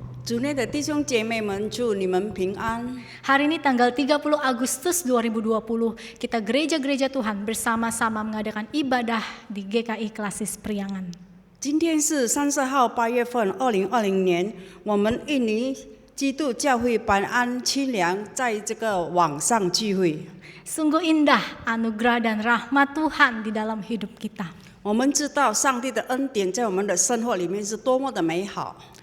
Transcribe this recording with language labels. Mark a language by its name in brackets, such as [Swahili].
[Chinese] 主内的弟兄姐妹们，祝你们平安。 [Indonesian] Hari ini tanggal 30 Agustus 2020, kita gereja-gereja Tuhan bersama-sama mengadakan ibadah di GKI Klasis Priangan. [Chinese] 今天是30号8月份2020年，我们印尼基督教会白安清凉在这个网上聚会。 [Indonesian] Sungguh indah anugerah dan rahmat Tuhan di dalam hidup kita. [Chinese] 我们知道上帝的恩典在我们的生活里面是多么的美好。